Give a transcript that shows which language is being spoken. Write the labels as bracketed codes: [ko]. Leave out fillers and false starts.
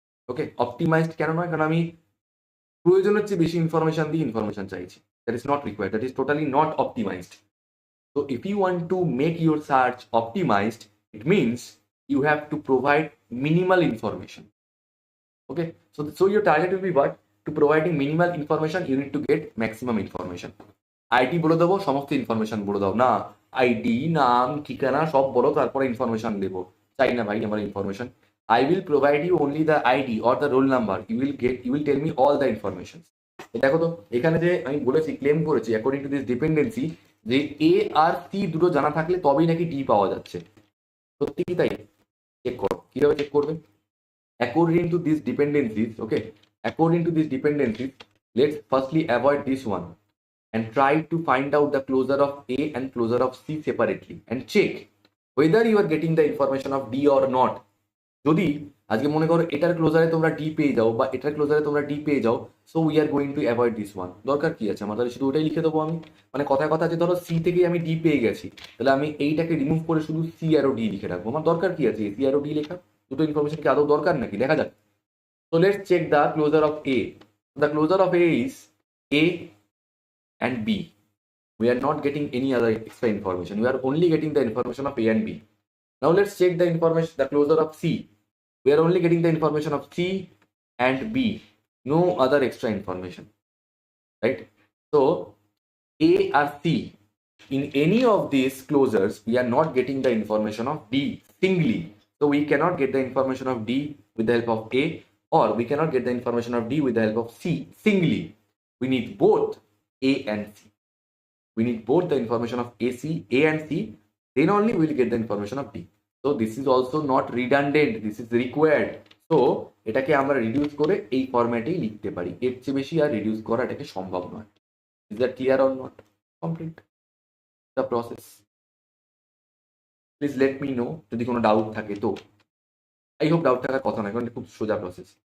[bn] ওকে, optimised কেন নয়? কারণ আমি প্রয়োজনের চেয়ে বেশি ইনফরমেশন দিয়ে ইনফরমেশন চাইছি। [en] That is not required, that is totally not optimized. So if you want to make your search optimized, it means you have to provide minimal information. Okay, so your target will be what? To providing minimal information, you need to get maximum information. [bn] ID বলে দেবো, সমস্ত information বলে দাও না, ID, নাম, ঠিকানা সব বলো, তারপরে ইনফরমেশন দেবো। চাই না ভাই আমার information. [en] I will provide you only the ID or the roll number. You will tell me all the information. [bn] দেখো তো এখানে যে আমি বলেছি, ক্লেম করেছি [en] according to this dependency, [bn] যে এ আর সি দুটো জানা থাকলে তবেই নাকি ডি পাওয়া যাচ্ছে। সত্যি কি তাই? চেক করো, কিভাবে চেক করবে? [en] According to this dependencies, okay, according to this dependencies, let's firstly avoid this one and try to find out the closure of A and closure of C separately and check whether you are getting the information of D or not. [bn] যদি আজকে মনে করো এটার ক্লোজারে তোমরা D পেয়ে যাও বা এটার ক্লোজারে তোমরা ডি পেয়ে যাও, [en] So we are going to avoid this one. [bn] দরকার কি আছে আমার? তাহলে শুধু ওটাই লিখে দেবো আমি। মানে কথায় কথা যে ধরো সি থেকে আমি ডি পেয়ে গেছি, তাহলে আমি এইটাকে রিমুভ করে শুধু সি আর ও ডি লিখে রাখবো। আমার দরকার কি আছে সি আর ও ডি লেখা? দুটো ইনফরমেশন কি আদৌ দরকার নাকি? দেখা যাক। [en] So let's check the closure of A. The closure of A is A and B. We are not getting any other extra information. We are only getting the information of A and B. Now let's check the information, the closure of C. We are only getting the information of C and B. No other extra information. Right? So A or C. In any of these closures, we are not getting the information of D singly. So we cannot get the information of D with the help of A, or we cannot get the information of D with the help of C singly. We need both A and C. We need both the information of A and C, then only we will get the information of D. So this is also not redundant, this is required. [bn] So এটাকে আমরা reduce করে এই ফরম্যাটেই লিখতে পারি, এর চেয়ে বেশি আর reduce করা এটাকে সম্ভব নয়। [en] Is that clear or not? Complete the process. Please let me know [bn] যদি কোনো ডাউট থাকে। তো [en] I hope [bn] ডাউট থাকার কথা নয়, কারণ খুব সোজা প্রসেস।